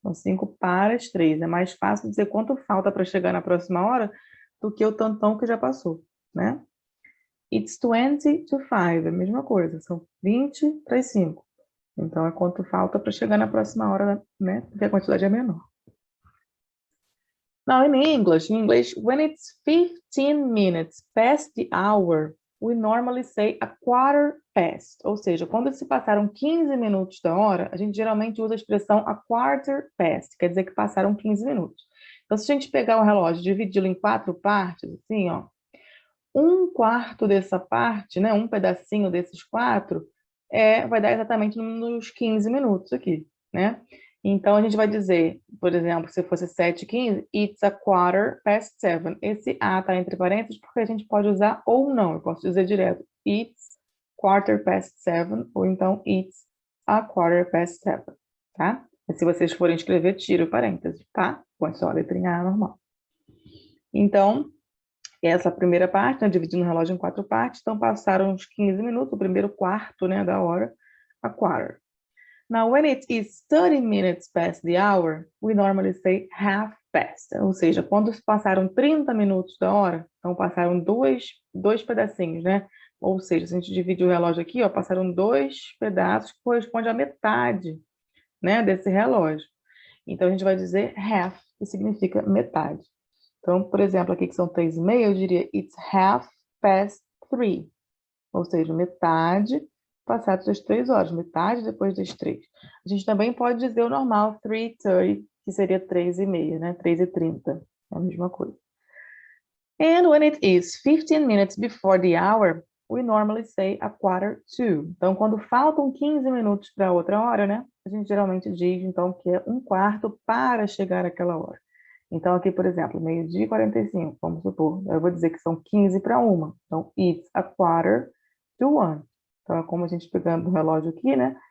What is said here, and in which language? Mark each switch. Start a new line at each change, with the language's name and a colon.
Portuguese: São 5 para as 3. É mais fácil dizer quanto falta para chegar na próxima hora do que o tantão que já passou, né?
English: It's 20 to 5,
Portuguese: é a mesma coisa, são 20 para as 5. Então, é quanto falta para chegar na próxima hora, né? Porque a quantidade é menor.
English: Now, in English, when it's 15 minutes past the hour, we normally say a quarter past.
Portuguese: Ou seja, quando se passaram 15 minutos da hora, a gente geralmente usa a expressão
English: a quarter past,
Portuguese: quer dizer que passaram 15 minutos. Então, se a gente pegar o relógio e dividi-lo em 4 partes, assim, ó, um quarto dessa parte, né, um pedacinho desses 4, vai dar exatamente nos 15 minutos aqui, né? Então, a gente vai dizer, por exemplo, se fosse 7:15,
English: it's a quarter past 7.
Portuguese: Esse A está entre parênteses porque a gente pode usar ou não. Eu posso dizer direto,
English: it's quarter past 7,
Portuguese: ou então
English: it's a quarter past 7,
Portuguese: tá? E se vocês forem escrever, tira o parênteses, tá? Põe só a letrinha A normal. Então, essa primeira parte, né, dividindo o relógio em 4 partes, então passaram uns 15 minutos, o primeiro quarto, né, da hora, a quarter.
English: Now, when it is 30 minutes past the hour, we normally say half past.
Portuguese: Ou seja, quando passaram 30 minutos da hora, então passaram dois pedacinhos, né? Ou seja, se a gente dividir o relógio aqui, ó, passaram 2 pedaços que correspondem à metade, né, desse relógio. Então, a gente vai dizer half, que significa metade. Então, por exemplo, aqui que são 3:30, eu diria
English: it's half past 3.
Portuguese: Ou seja, metade passados das 3 horas, metade depois das 3. A gente também pode dizer o normal, 3:30, que seria 3:30, né? 3:30, é a mesma coisa.
English: And when it is 15 minutes before the hour, we normally say a quarter to.
Portuguese: Então, quando faltam 15 minutos para outra hora, né? A gente geralmente diz, então, que é um quarto para chegar àquela hora. Então, aqui, por exemplo, 12:45, vamos supor. Eu vou dizer que são 15 para 1. Então,
English: it's a quarter to 1.
Portuguese: Então, é como a gente pegando o relógio aqui, né?